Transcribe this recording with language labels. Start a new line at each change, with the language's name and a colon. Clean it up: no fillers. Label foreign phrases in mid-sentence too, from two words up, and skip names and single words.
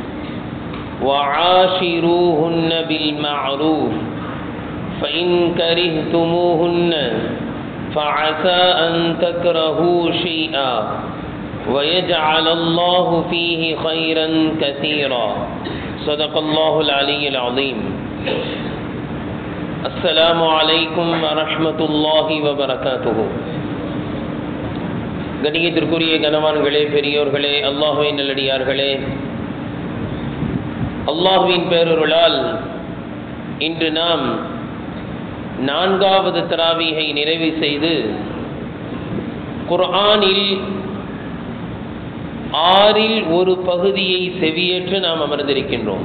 Arabic: وعاشروهن بالمعروف فإن كرهتموهن فعسى أن تكرهوا شيئا ويجعل الله فيه خيرا كثيرا صدق الله العلي العظيم. السلام عليكم ورحمة الله وبركاته.
Tamil: கணியத்திற்குரிய கனவான்களே, பெரியோர்களே, அல்லாஹ்வின் நல்லடியார்களே, அல்லாஹ்வின் பேரருளால் இன்று நாம் 4வது தராவீஹை நிறைவு செய்து குர்ஆனில் 6ல் ஒரு பகுதியை செவியேற்று நாம் அமர்ந்திருக்கின்றோம்.